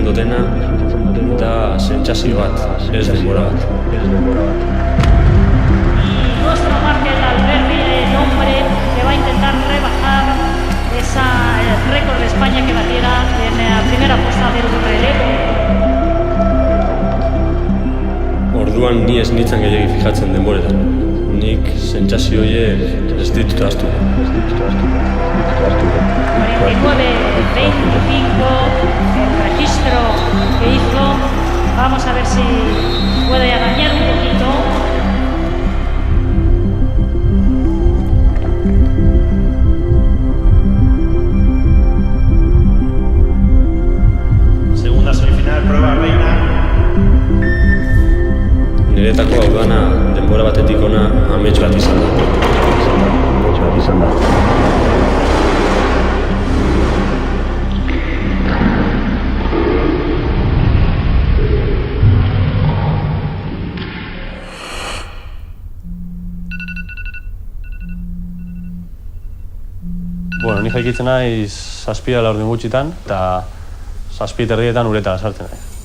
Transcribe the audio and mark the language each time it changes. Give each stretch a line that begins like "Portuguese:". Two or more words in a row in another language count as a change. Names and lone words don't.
Basque: dutena da sentsazio bat, ez denbora bat.
Spanish: Nuestro Markel Alberdi, el hombre que va a intentar rebajar el récord de España que batiera en la primera puesta del relevo.
Basque: Orduan ni ez nintzen gehiagi fijatzen denboretan. Nik sentsazio horiek ez ditut ahaztu.
Spanish: 49-25, el registro que hizo. Vamos a ver si puede arañar un poquito. Segunda semifinal, prueba reina.
Basque: Niretako hau dana denbora batetik ona amets bat izan da. Bueno, ni jaikitzen naiz 7 laurden gutxitan, eta 7:30 uretara sartzen naiz.